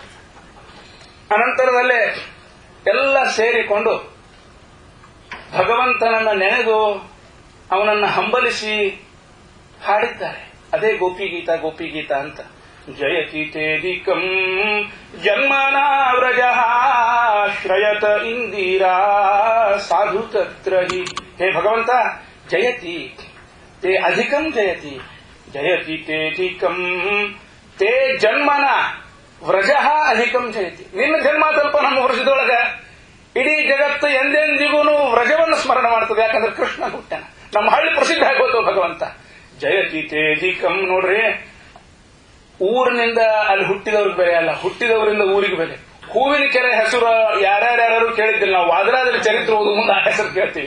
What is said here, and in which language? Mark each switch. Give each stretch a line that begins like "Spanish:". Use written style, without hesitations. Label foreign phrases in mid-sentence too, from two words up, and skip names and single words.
Kannada: ಅನಂತರದಲ್ಲೇ ಎಲ್ಲ ಸೇರಿಕೊಂಡು ಭಗವಂತನನ್ನ ನೆನೆದು ಅವನನ್ನ ಹಂಬಲಿಸಿ ಹಾಡಿದ್ದಾರೆ. ಅದೇ ಗೋಪಿಗೀತಾ ಗೋಪಿಗೀತಾ ಅಂತ.
Sanskrit: ಜಯತಿ ತೇದಿಕಂ ಜನ್ಮನಾ ವ್ರಜಃ ಶ್ರಯತ ಇಂದಿರಾ ಸಾಧು ತತ್ರ ಹಿ.
Kannada: ಹೇ ಭಗವಂತ,
Sanskrit: ಜಯತಿ ತೇ ಅಧಿಕಂ ಜಯತಿ, ಜಯತಿ ತೇಧಿಕಂ ತೇ ಜನ್ಮನ ವ್ರಜಃ ಅಧಿಕಂ ಜಯತಿ.
Kannada: ನಿನ್ನ ಜನ್ಮ ಸ್ವಲ್ಪ ನಮ್ಮ ವರ್ಷದೊಳಗ ಇಡೀ ಜಗತ್ತು ಎಂದೆಂದಿಗೂ ವ್ರಜವನ್ನು ಸ್ಮರಣ ಮಾಡ್ತದೆ. ಯಾಕಂದ್ರೆ ಕೃಷ್ಣ ಹುಟ್ಟಾನ, ನಮ್ಮ ಹಳ್ಳಿ ಪ್ರಸಿದ್ಧ ಆಗೋದು ಭಗವಂತ.
Sanskrit: ಜಯತಿ ತೇಧಿಕಂ.
Kannada: ನೋಡ್ರಿ, ಊರಿನಿಂದ ಅಲ್ಲಿ ಹುಟ್ಟಿದವ್ರಿಗೆ ಬೆಲೆ ಅಲ್ಲ, ಹುಟ್ಟಿದವರಿಂದ ಊರಿಗೆ ಬೆಲೆ. ಹೂವಿನ ಕೆರೆ ಹೆಸರು ಯಾರ್ಯಾರು ಕೇಳಿದ್ದಿಲ್ಲ ನಾವು, ವಾದರಾದಲ್ಲಿ ಚರಿತ್ರೆ ಓದು ಮುಂದೆ ಆ ಹೆಸರು ಕೇಳ್ತೀವಿ.